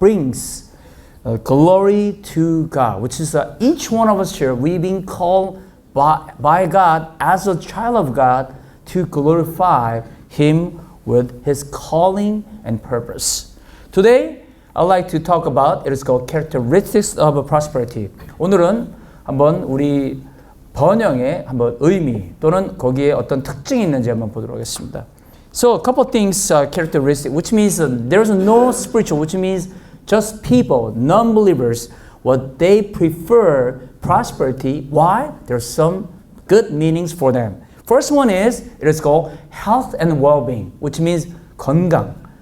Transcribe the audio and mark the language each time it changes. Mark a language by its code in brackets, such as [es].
[en] Brings glory to God, which is each one of us here, we've been called by God as a child of God to glorify Him with His calling and purpose. Today, I'd like to talk about, it is called characteristics of prosperity. [ko] 오늘은 한번 우리 번영의 한번 의미 또는 거기에 어떤 특징이 있는지 한번 보도록 하겠습니다. [en] So a couple of things, characteristic, which means there's no spiritual, which means just people, non-believers, what they prefer prosperity. Why? There's some good meanings for them. First one is, it is called health and well-being, which means 건강.